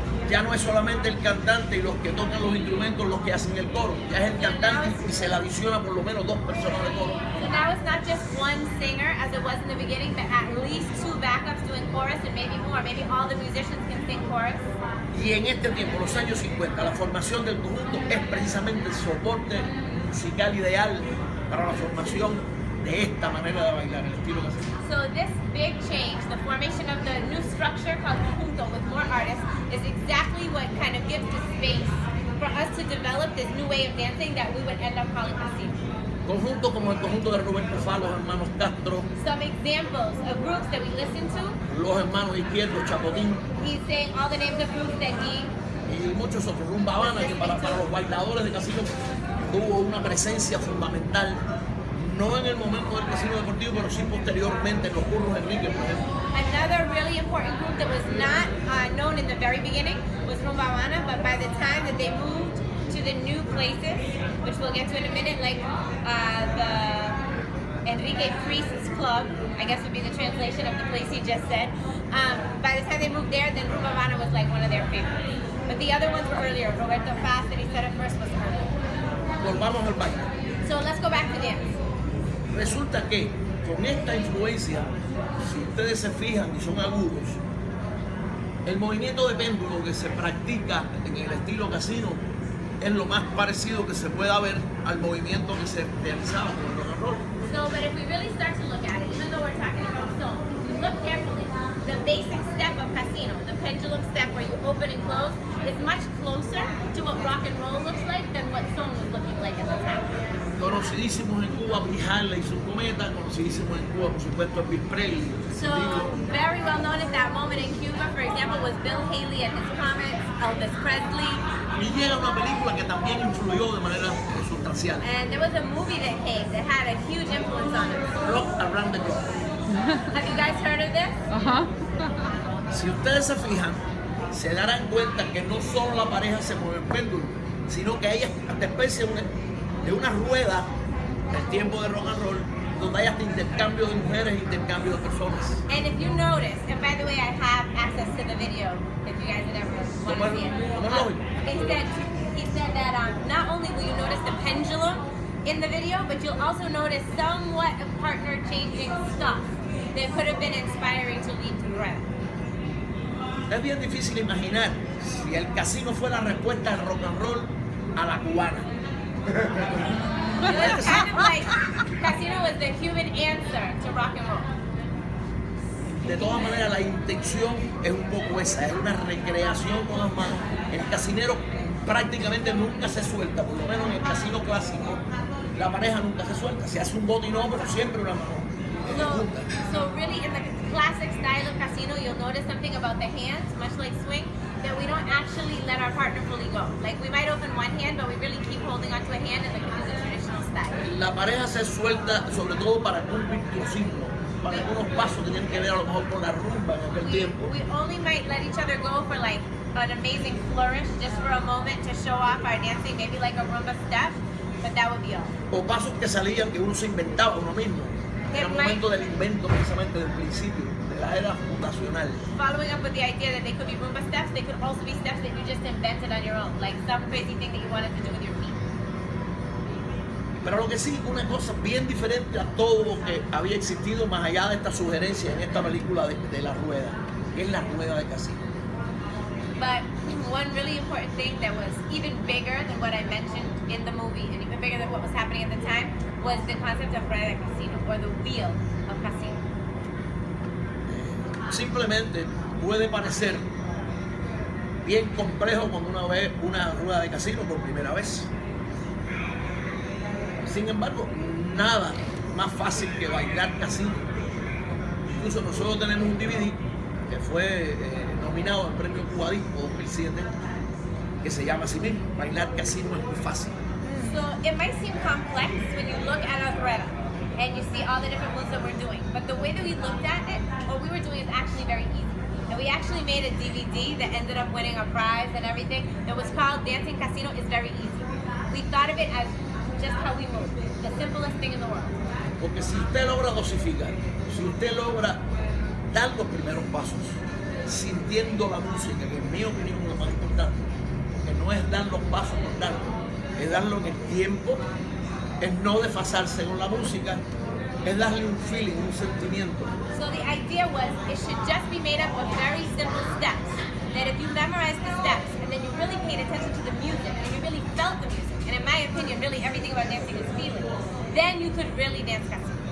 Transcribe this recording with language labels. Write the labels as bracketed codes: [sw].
[es] Ya no es solamente el cantante y los que tocan los instrumentos los que hacen el coro. Ya es el cantante y se le adiciona por lo menos 2 personas de coro. [en] So now it's not just one singer as it was in the beginning, but at least 2 backups doing chorus and maybe more. Maybe all the musicians can sing chorus. [es] Y en este tiempo, los años 50, la formación del conjunto es precisamente el soporte musical ideal para la formación de esta manera de bailar, el estilo que hacemos. [en] So this big change, the formation of the new structure called conjunto with more artists, is exactly what kind of gives the space for us to develop this new way of dancing that we would end up calling casino. [es] Conjunto como el conjunto de Roberto Fá, los hermanos Castro, [en] Some examples of groups that we listen to, [es] los hermanos Izquierdo, Chapotín [en] he's saying all the names of groups that he [es] y muchos otros. Rumba Habana, que para los bailadores de casino tuvo una presencia fundamental, no en el momento del casino deportivo, pero sí posteriormente en los Curros Enrique, por ejemplo. [en] Another really important group that was not known in the very beginning was Rumba Habana, but by the time that they moved to the new places, which we'll get to in a minute, like the Enrique Priest's Club, I guess would be the translation of the place he just said. By the time they moved there, then Rumba Habana was like one of their favorites. But the other ones were earlier. Roberto Fast, that he said at first, was earlier. [es] Volvamos al baile. [en] So let's go back to dance. [es] Resulta que con esta influencia, si ustedes se fijan y son agudos, el movimiento de péndulo que se practica en el estilo casino es lo más parecido que se pueda ver al movimiento que se realizaba con el rock and roll. [en] So, but if we really start to look at it, even though we're talking about soul, if you look carefully, the basic step of casino, the pendulum step where you open and close, is much closer to what rock and roll looks like than what soul was looking like at the time. [es] Conocidísimos en Cuba, Bill Haley y su cometa, conocidísimos en Cuba, por supuesto, Elvis Presley. [en] So, very well known at that moment in Cuba, for example, was Bill Haley and his Comets, Elvis Presley. [es] Y llega una película que también influyó de manera sustancial. [en] And there was a movie that came that had a huge influence on it. Rock Around the Clock. Have you guys heard of this? [es] Si ustedes se fijan, se darán cuenta que no solo la pareja se mueve en péndulo, sino que hay esta especie de una rueda el tiempo de rock and roll, donde hay hasta intercambio de mujeres, intercambio de personas. [en] And if you notice, and by the way, I have access to the video if you guys would ever want to see it. He said that not only will you notice the pendulum in the video, but you'll also notice somewhat of partner changing stuff that could have been inspiring to lead to Rueda. [es] Es bien difícil imaginar si el casino fue la respuesta del rock and roll a la cubana. [en] It was kind of like Casino was the human answer to rock and roll. [es] De todas maneras, la intención es un poco esa, es una recreación con las manos. El casinero prácticamente nunca se suelta, por lo menos en el casino clásico, la pareja nunca se suelta. Se hace un bote y no, pero siempre una mano. [en] So really in the classic style of casino, you'll notice something about the hands, much like swing, that we don't actually let our partner fully go. Like we might open one hand, but we really keep holding onto a hand in the traditional style. [es] La pareja se suelta sobre todo para un virtuosismo. Para algunos pasos tenían que ver a lo mejor con la rumba en aquel tiempo. [en] We only might let each other go for like an amazing flourish, just for a moment to show off our dancing, maybe like a rumba step, but that would be all. [es] O pasos que salían que uno se inventaba uno mismo. Era el momento del invento precisamente del principio, de la era fundacional. [en] Following up with the idea that they could be rumba steps, they could also be steps that you just invented on your own, like some crazy thing that you wanted to do with your feet. [es] Pero lo que sí, una cosa bien diferente a todo lo que había existido más allá de esta sugerencia en esta película de la rueda, que es la rueda de casino. [en] But one really important thing that was even bigger than what I mentioned in the movie, and even bigger than what was happening at the time, was the concept of rueda de casino, or the wheel of casino. [es] Simplemente puede parecer bien complejo cuando uno ve una rueda de casino por primera vez. Sin embargo, nada más fácil que bailar casino. Incluso nosotros tenemos un DVD que fue nominado al premio Cuba Disco 2007, que se llama así mismo, Bailar Casino es muy fácil. [en] So it might seem complex when you look at a rueda and you see all the different moves that we're doing, but the way that we looked at it, what we were doing is actually very easy. And we actually made a DVD that ended up winning a prize and everything that was called Dancing Casino is Very Easy. We thought of it as just how we move, the simplest thing in the world. [es] Porque si usted logra dosificar, si usted logra dar los primeros pasos, sintiendo la música, que en mi opinión es lo más importante, que no es dar los pasos por darlo, es darlo en el tiempo, es no desfasarse con la música, es darle un feeling, un sentimiento. [en] So the idea was it should just be made up of very simple steps, that if you memorize the steps and then you really paid attention to the music and you really felt the music, and in my opinion really everything about dancing is feeling, then you could really dance casino.